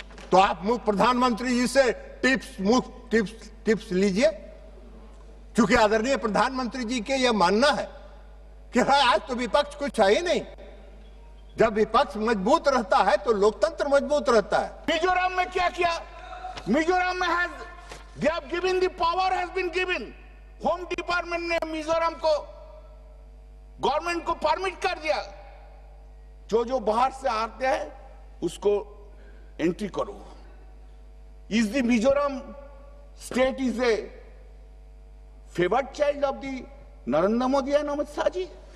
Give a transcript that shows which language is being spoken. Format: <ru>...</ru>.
<hi>तो आप मुफ्त प्रधानमंत्री जी से मुफ्त टिप्स लीजिए, क्योंकि आदरणीय प्रधानमंत्री जी के यह मानना है कि भाई आज तो विपक्ष कुछ है ही नहीं। जब विपक्ष मजबूत रहता है तो लोकतंत्र मजबूत रहता है। मिजोरम में क्या किया? मिजोरम में</hi> <en>they have given the power has been given.</en> <hi>Home department ने मिजोरम को, गवर्नमेंट को परमिट कर दिया, जो बाहर से आते हैं उसको एंट्री करो।</hi> <en>Is the Mizoram state is a favoured child of the Narendra Modi and Amit Shah ji?</en>